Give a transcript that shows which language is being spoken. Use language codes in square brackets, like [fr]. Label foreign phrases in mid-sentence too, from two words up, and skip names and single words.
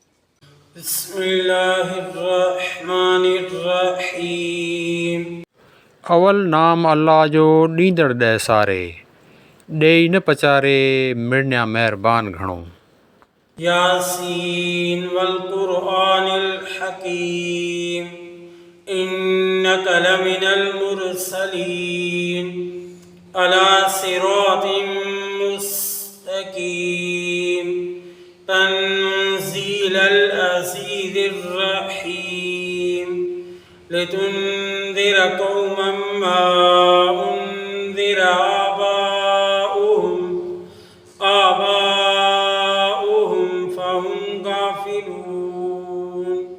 [sd] अवल नाम अल्लाह जो ॾींदड़ ॾह सारे, ॾेई न पचारे मिड़निया महिरबान घणो। [ar] يس والقرآن الحكيم إنك لمن المرسلين على صراط مستقيم تنزيل العزيز الرحيم لتنذر قوما ما أنذر آباؤهم فهم غافلون.